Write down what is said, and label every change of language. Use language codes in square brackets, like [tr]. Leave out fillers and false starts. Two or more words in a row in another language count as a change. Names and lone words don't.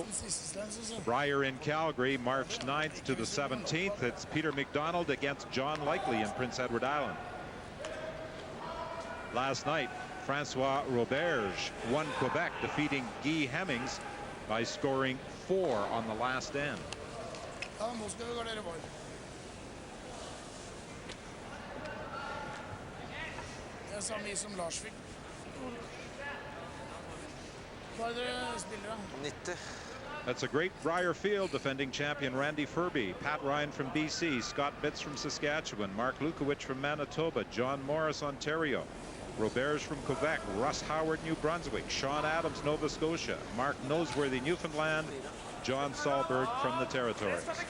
[en] Brier in Calgary, March 9th to the 17th. It's Peter McDonald against John Likely in Prince Edward Island. Last night, Francois Roberge won Quebec, defeating Guy Hemmings by scoring 4 on the last end. [no] Det er samme som Lars fikk. Hva er dere spillere? 90. [en] That's a great Brier field. Defending champion Randy Furby, Pat Ryan from BC, Scott Bitts from Saskatchewan, Mark Lukowicz from Manitoba, John Morris, Ontario, Roberge from Quebec, Russ Howard, New Brunswick, Sean Adams, Nova Scotia, Mark Noseworthy, Newfoundland, John Sahlberg from the Territories.